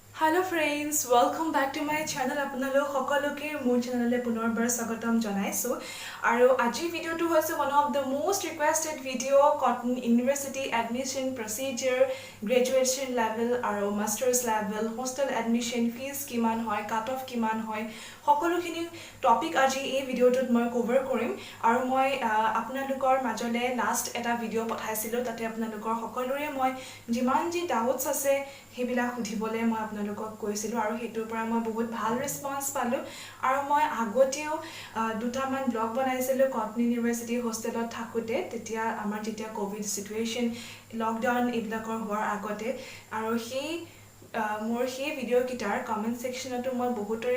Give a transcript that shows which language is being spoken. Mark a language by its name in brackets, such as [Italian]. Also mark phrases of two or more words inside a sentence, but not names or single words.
[English] Hello friends, welcome back to my channel. [Assamese] আপোনালোক সকলোকে মোৰ চেনেললে পুনৰবাৰ স্বাগতম জনাইছো আৰু আজি ভিডিওটো হৈছে [English] one of the most requested video Cotton University admission procedure, graduation level [Assamese] আৰু masters [English] level, hostel admission fees [Assamese] কিমান হয়, [English] cut off [Assamese] কিমান হয়, সকলোখিনি টপিক আজি এই ভিডিওটোত মই কভাৰ কৰিম আৰু মই আপোনালোকৰ মাজলে লাষ্ট এটা ভিডিও পঠাইছিলো তাতে আপোনালোকৰ সকলোৰে মই যিমান যি ডাউটস আছে হেবিলা খুধিবলে মই আপোনালোকক কৈছিলো আৰু হেতুৰ পৰা মই বহুত ভাল ৰেসপন্স পালো আৰু মই আগতেও দুটামান ব্লগ বনাইছিলো কটন ইউনিভাৰ্সিটি হোস্টেলত থাকোতে তেতিয়া আমাৰ যেতিয়া [English] covid situation lockdown [Assamese] এইবিলাকৰ হোৱাৰ আগতে আৰু মোৰ সেই ভিডিও কিটাৰ কমেন্ট সেকশনতো মই বহুতৰে